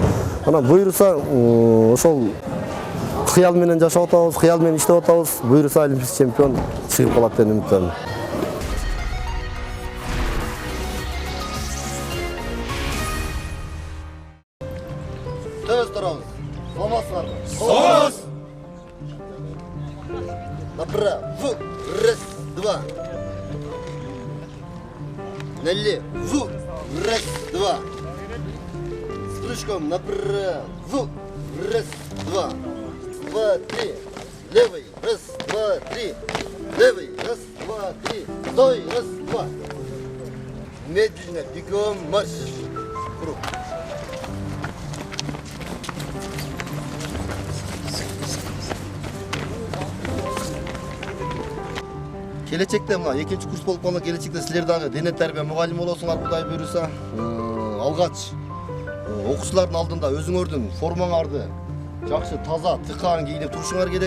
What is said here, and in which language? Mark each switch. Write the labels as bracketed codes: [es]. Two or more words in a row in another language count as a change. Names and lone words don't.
[ky] Анан буйрса ошол кыял менен жашап атабыз, кыял менен иштеп атабыз. Буйрса [ru] олимпийский чемпион [ky] чыгып калат деп үмүттөнөм. Төз турабыз. Саламатсыздарбы? Саламатсыз. [ru] Направо, раз, два. Налево, раз, два. С прыжком направо, раз, два. 2, 3, левый, раз, 2, 3, левый, раз, 2, 3, стой, раз, 2. Медленно, бегом, марш. Круг. [ky] Келечекте мына экинчи курс болуп калган келечекте силер дагы дене тарбия мугалими болосуңар, Кудай буйруса. Алгач окуучулардын алдында өзүңөрдүн формаңарды жакшы таза тыкаан кийинип турушуңар керек.